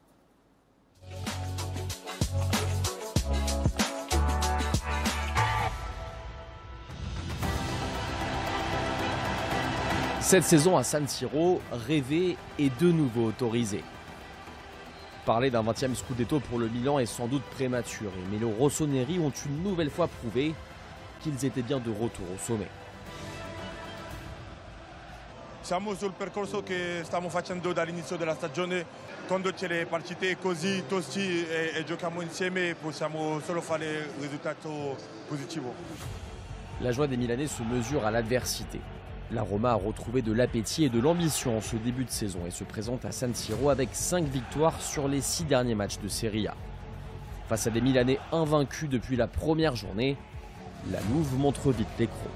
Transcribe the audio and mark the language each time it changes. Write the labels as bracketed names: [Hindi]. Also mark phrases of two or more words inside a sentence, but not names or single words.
[French] Cette saison à San Siro, rêvé et de nouveau autorisé. Parler d'un 20e Scudetto pour le Milan est sans doute prématuré, mais les rossoneri ont une nouvelle fois prouvé qu'ils étaient bien de retour au sommet. [Italian] Siamo sul percorso che stiamo facendo dall'inizio della stagione. Quando c'è le partite così tosti e giochiamo insieme possiamo solo fare un risultato positivo. [French] La joie des Milanais se mesure à l'adversité. La Roma a retrouvé de l'appétit et de l'ambition en ce début de saison et se présente à San Siro avec 5 victoires sur les 6 derniers matchs de Serie A. Face à des Milanais invaincus depuis la première journée, la Louve montre vite l'écrou.